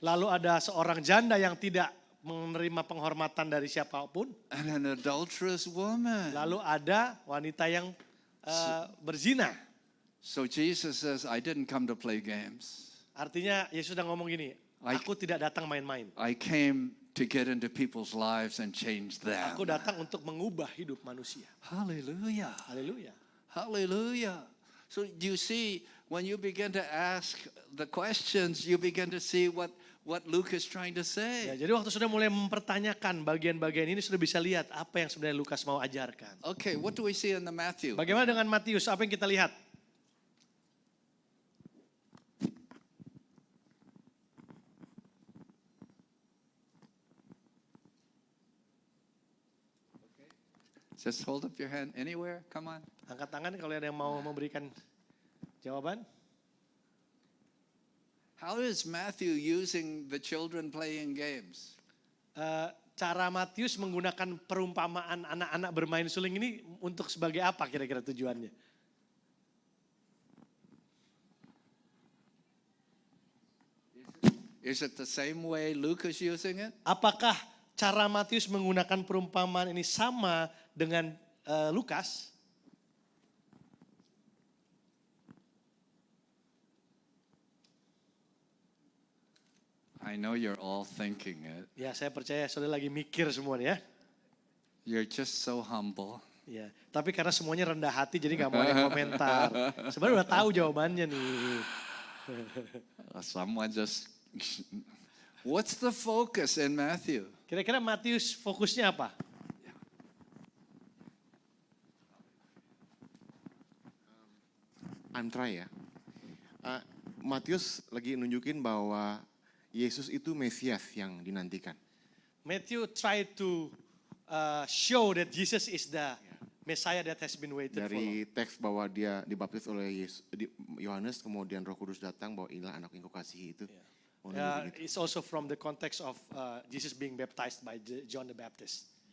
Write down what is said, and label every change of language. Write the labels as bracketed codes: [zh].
[id] Lalu ada seorang janda yang tidak menerima penghormatan dari siapapun. [en] and an adulterous woman. [id] Lalu ada wanita yang berzina. [en] So Jesus says, I didn't come to play games. [id] Artinya Yesus sudah ngomong gini, aku tidak datang main-main. [en] I came to get into people's lives and change them. [id] Aku datang untuk mengubah hidup manusia. [en] Hallelujah. [id] Haleluya. [en] Hallelujah. So do you see, when you begin to ask the questions, you begin to see what Luke is trying to [id] Ya, [en] say. [id] jadi waktu sudah mulai mempertanyakan bagian-bagian ini sudah bisa lihat apa yang sebenarnya Lukas mau ajarkan. [en] Okay, what do we see in the Matthew? [id] Bagaimana dengan Matius? Apa yang kita lihat? [en] Just hold up your hand anywhere. Come on. [id] Angkat tangan kalau ada yang mau memberikan jawaban. [en] How is Matthew using the children playing games? [id] Cara Matius menggunakan perumpamaan anak-anak bermain suling ini untuk sebagai apa kira-kira tujuannya? [en] Is it the same way Luke is using it? [id] Apakah cara Matius menggunakan perumpamaan ini sama dengan Lukas? [en] I know you're all thinking it. [id] Ya, saya percaya saudara lagi mikir semua nih ya. [en] You're just so humble. [id] Ya, tapi karena semuanya rendah hati jadi nggak mau ada yang komentar. Sebenarnya udah tahu jawabannya nih. [en] Someone just. What's the focus in Matthew? [id] Kira-kira Matius fokusnya apa? mantra ya. Matius lagi nunjukin bahwa Yesus itu Mesias yang dinantikan. [en] Matthew tried to show that Jesus is the Messiah that has been waited for. [id] Dari teks bahwa dia dibaptis oleh Yohanes, kemudian Roh Kudus datang bahwa inilah anak yang kau kasihi itu. Mau nunjukin itu. [en] It's also from the context of Jesus being baptized by John the Baptist.